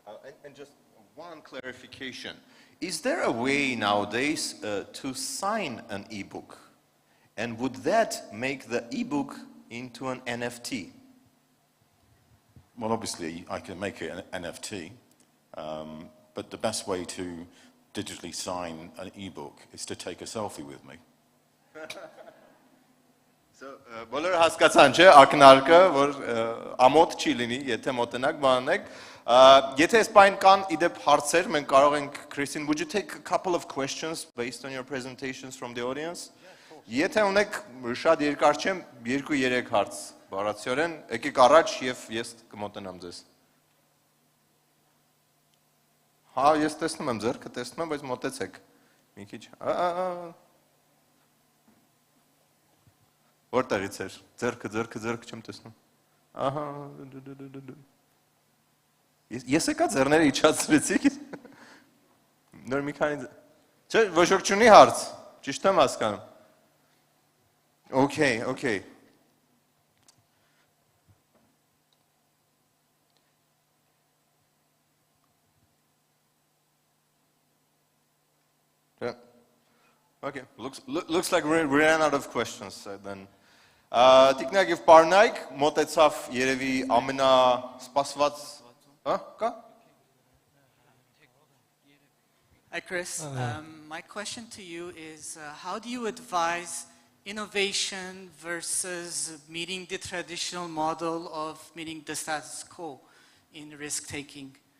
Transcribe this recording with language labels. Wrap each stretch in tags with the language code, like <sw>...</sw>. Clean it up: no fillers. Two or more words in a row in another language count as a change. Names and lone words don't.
<en>And just one clarification. Is there a way nowadays to sign an ebook? And would that make the ebook into an NFT? Well, obviously, I can make it an NFT, but the best way to digitally sign an ebook is to take a selfie with me.</en> <hy>Բոլորը հասկացան, չէ, ակնարկը, որ ամոթ չի լինի, եթե մոտենակ բանանեք։ Եթե այս պայն կան իդեպ հարցեր, մենք կարող ենք,</hy> <en>Christine, would you take a couple of questions based on your presentations from the audience?</en> <hy>Եթե ունեք շատ երկար չեմ, 2-3 հարց բառացիորեն, եկեք առաջ եւ ես կմոտենամ ձեզ։ Հա, ես տեսնում եմ ձեռքը, տեսնում եմ, բայց մոտեցեք։ Մի քիչ։ Որտեղից էր։ Ձեռքը չեմ տեսնում։ Ահա։ Ես եկա ձեռները իջացրեցիք։ Նոր մի քանի։ Չէ, ոչ ոք չունի հարց։ Ճիշտ եմ հասկանում։ Okay.</hy> <en>Yeah. Okay. Looks like we ran out of questions then.</en> <hy>Տիկնակ եւ պարնայք, մոտեցավ երևի ամենասպասված, կա?</hy> <en>Hi, Chris. My question to you is, how do you advise innovation versus meeting the traditional model of meeting the status quo in risk-taking?</en>